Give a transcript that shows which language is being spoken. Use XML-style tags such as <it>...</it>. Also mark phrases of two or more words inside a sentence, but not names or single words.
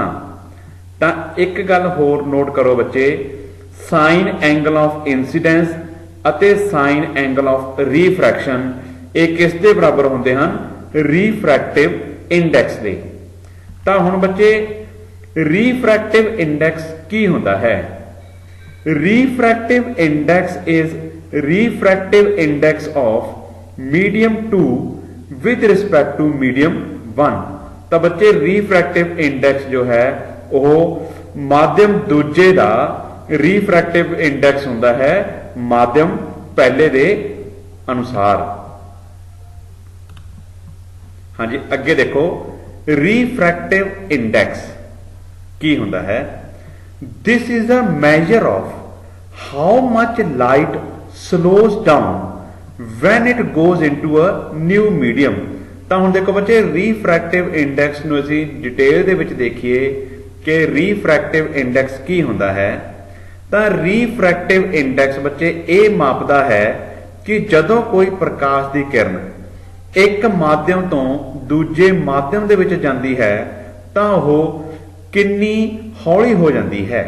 <pa>ਤਾਂ ਇੱਕ ਗੱਲ ਹੋਰ ਨੋਟ ਕਰੋ ਬੱਚੇ,</pa> <en>sine angle of incidence</en> <pa>ਅਤੇ</pa> <en>sine angle of refraction</en> <pa>ਇਹ ਕਿਸ ਦੇ ਬਰਾਬਰ ਹੁੰਦੇ ਹਨ?</pa> <en>refractive index</en> <pa>ਦੇ। ਤਾਂ ਹੁਣ ਬੱਚੇ,</pa> <en>refractive index</en> <pa>ਕੀ ਹੁੰਦਾ ਹੈ?</pa> <en>refractive index is refractive index of medium 2 with respect to medium 1।</en> <pa>ਤਾਂ ਬੱਚੇ,</pa> <en>refractive index</en> <pa>ਜੋ ਹੈ ਉਹ ਮਾਧਿਅਮ ਦੂਜੇ ਦਾ</pa> <en>refractive index</en> <pa>ਹੁੰਦਾ ਹੈ ਮਾਧਿਅਮ ਪਹਿਲੇ ਦੇ ਅਨੁਸਾਰ। ਹਾਂਜੀ, ਅੱਗੇ ਦੇਖੋ,</pa> <en>refractive index</en> <pa>ਕੀ ਹੁੰਦਾ ਹੈ?</pa> <en>This is a measure of how much light slows down when it goes into a new medium।</en> <pa>ਤਾਂ ਹੁਣ ਦੇਖੋ ਬੱਚੇ,</pa> <en>refractive index</en> <pa>ਨੂੰ ਅਸੀਂ ਡਿਟੇਲ ਦੇ ਵਿੱਚ ਦੇਖੀਏ ਕਿ</pa> <en>refractive index</en> <pa>ਕੀ ਹੁੰਦਾ ਹੈ। ਤਾਂ</pa> <en>refractive index</en> <pa>ਬੱਚੇ ਇਹ ਮਾਪਦਾ ਹੈ ਕਿ ਜਦੋਂ ਕੋਈ ਪ੍ਰਕਾਸ਼ ਦੀ ਕਿਰਨ ਇੱਕ ਮਾਧਿਅਮ ਤੋਂ ਦੂਜੇ ਮਾਧਿਅਮ ਦੇ ਵਿੱਚ ਜਾਂਦੀ ਹੈ ਤਾਂ ਉਹ ਕਿੰਨੀ ਹੌਲੀ ਹੋ ਜਾਂਦੀ ਹੈ।</pa>